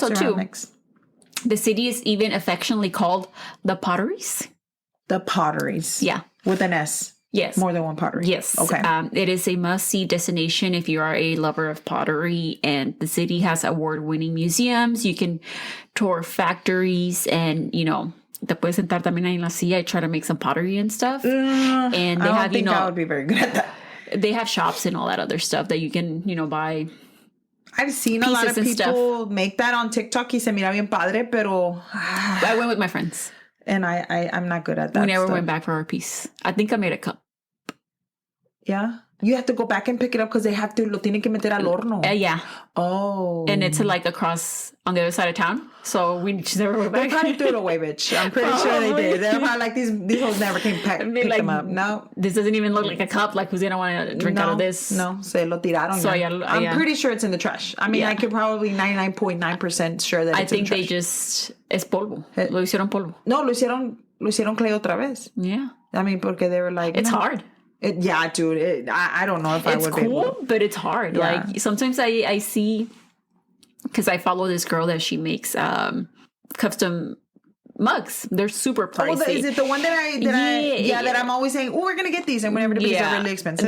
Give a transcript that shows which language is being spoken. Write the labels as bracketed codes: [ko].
[en] so ceramics. Too. The city is even affectionately called the Potteries. The Potteries. Yeah. With an S. Yes. More than one pottery. Yes. Okay. It is a must-see destination if you are a lover of pottery, and the city has award-winning museums. You can tour factories and, [es] te puedes sentar también ahí en la silla [en] and try to make some pottery and stuff. And they I don't think I would be very good at that. They have shops and all that other stuff that you can, buy. I've seen a lot of people make that on TikTok. [es] Y se mira bien padre, pero... [en] I went with my friends. And I'm not good at that. We never went back for our piece. I think I made a cup. Yeah? You have to go back and pick it up because they have to, [es] lo tienen que meter al horno. [en] Yeah. Oh. And it's like across on the other side of town. So we just never went They back. probably threw it away, bitch. I'm pretty sure they did. They're probably like, these hoes never came pick like, them up. No. This doesn't even look like a cup. Like, who's going to want to drink out of this? [es] No, se lo tiraron. [en] So, [es] ya. [en] I'm pretty sure it's in the trash. I mean, I could probably 99.9% sure that it's in the trash. I think they just, [es] es polvo. Lo hicieron polvo. No, lo hicieron clay otra vez. [en] Yeah. I mean, [es] porque [en] they were like, it's hard. Yeah, dude. I don't know if I would be able to. It's cool, but it's hard. Yeah. Like, sometimes I see, because I follow this girl that she makes custom mugs. They're super pricey. Oh, is it the one that I'm always saying, oh, we're going to get these, and whenever they're really expensive?